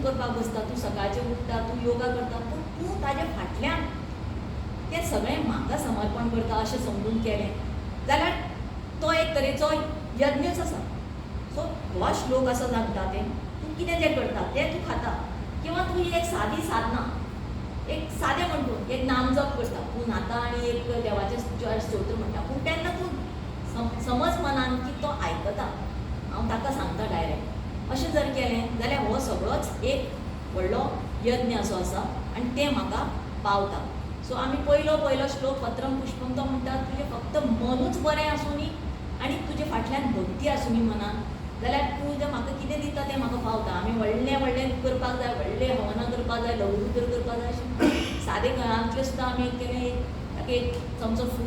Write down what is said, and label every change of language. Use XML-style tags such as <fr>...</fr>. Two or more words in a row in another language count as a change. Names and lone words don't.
<kok>करपाक बसता तूं सकाळचें उठता तूं योगा करता पूण तूं ताजे फाटल्यान तें सगळें म्हाका समर्पण करता अशें समजून केलें जाल्यार तो एक तरेचो यज्ञच आसा सो हो श्लोक असो सांगता तें तूं कितें जें करता तें तूं खाता किंवा तूं एक सादी साधना एक सादें म्हणटून एक नाम जप करता तूं न्हाता आनी एक देवाचें स्तोत्र म्हणटा पूण तेन्ना तूं समज मनान की तो आयकता हांव ताका सांगता डायरेक्ट अशें जर केलें जाल्यार हो सगळोच एक व्हडलो यज्ञ असो आसा आनी तें म्हाका पावता सो आमी पयलो श्लोक</kok> <sa>पत्रम पुष्पम</sa> <kok>तो म्हणटा तुजें फक्त मनूच बरें आसूं न्ही आनी तुजे फाटल्यान भक्ती आसूं न्ही मनान जाल्यार तूं जें म्हाका कितें दिता तें म्हाका पावता आमी व्हडलें करपाक जाय व्हडलें हवनां करपाक जाय लघुरुद्र करपाक जाय अशें सादें घरांतलें सुद्दां आमी केलें ताका एक चमचो फूल</kok>